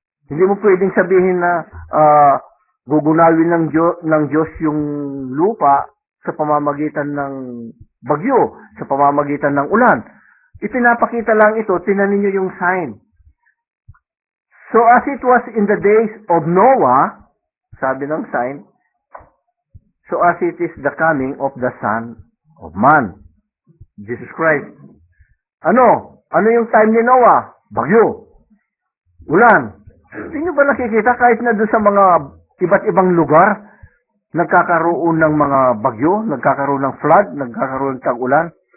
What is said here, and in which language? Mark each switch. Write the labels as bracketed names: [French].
[Filipino] Hindi mo pwedeng sabihin na gugunawin ng Diyos yung lupa sa pamamagitan ng bagyo, sa pamamagitan ng ulan. Ipinapakita lang ito, tingnan niyo yung sign. [English] So as it was in the days of Noah, [Filipino] sabi ng sign, [English] so as it is the coming of the Son of Man, Jesus Christ. [Filipino] Ano yung time ni Noah? Bagyo. Ulan. Hindi nyo ba nakikita kahit na doon sa mga iba't ibang lugar, nagkakaroon ng mga bagyo, nagkakaroon ng flood, nagkakaroon ng tag-ulan?